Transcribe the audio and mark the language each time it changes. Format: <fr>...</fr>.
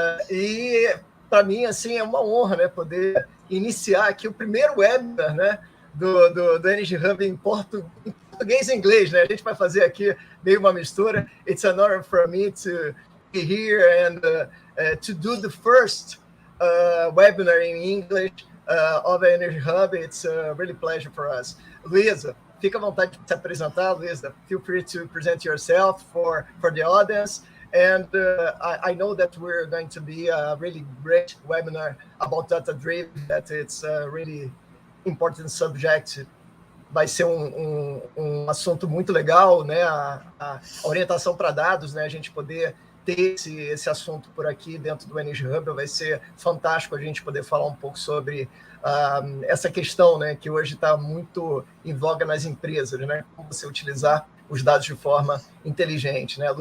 <pt>E para mim, assim, é uma honra, né, poder iniciar aqui o primeiro webinar, né, do Energy Hub em português e inglês, né? A gente vai fazer aqui meio uma mistura.</pt> <en>It's an honor for me to be here and to do the first webinar in English of the Energy Hub. It's a really pleasure for us.</en> <pt>Luísa, fica à vontade de se apresentar, Luísa.</pt> <en>Feel free to present yourself for the audience. And I know that we're going to be a really great webinar about data-driven, that it's a really important subject.</en> <pt>Vai ser um assunto muito legal, né? A orientação para dados, né? A gente poder ter esse assunto por aqui dentro do Energy Hub vai ser fantástico a gente poder falar um pouco sobre essa questão, né? Que hoje está muito em voga nas empresas, né? Como você utilizar os dados de forma inteligente, né?</pt>